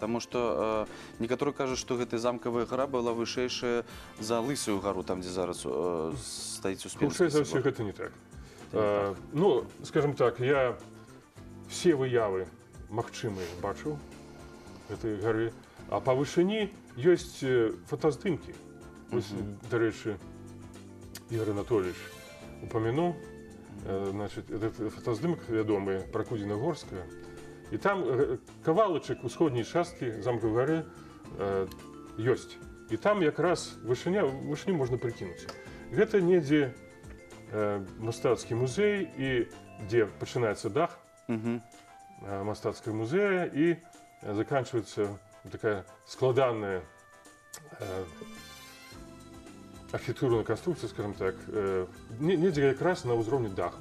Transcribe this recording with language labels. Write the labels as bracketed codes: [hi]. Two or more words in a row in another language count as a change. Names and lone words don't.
[be] Таму што некаторыя кажуць, што гэта замкавая гара была вышэйшая за Лысую гару, там, дзе зараз стаіць Успенскі Хутчэй за ўсё собор. гэта не так. [ru] Ну, скажем так, [be] я все выявы магчымыя бачыў гэтай гары, а па вышыні ёсць фотаздымкі. Вось, дарэчы, Ігор Анатольевич упамянуў, [ru] значит, этот [be] фотаздымак вядомы пра Кудзіна-Горская. І там кавалачак усходняй часткі замкавай гары ёсць. І там якраз вышыню можна прыкінуць. Гэта недзе мастацкі музей, і дзе пачынаецца дах мастацкага музея і заканчваецца такая складаная архітэктурная канструкцыя, [ru] скажем так, [be] недзе якраз на ўзроўні даху.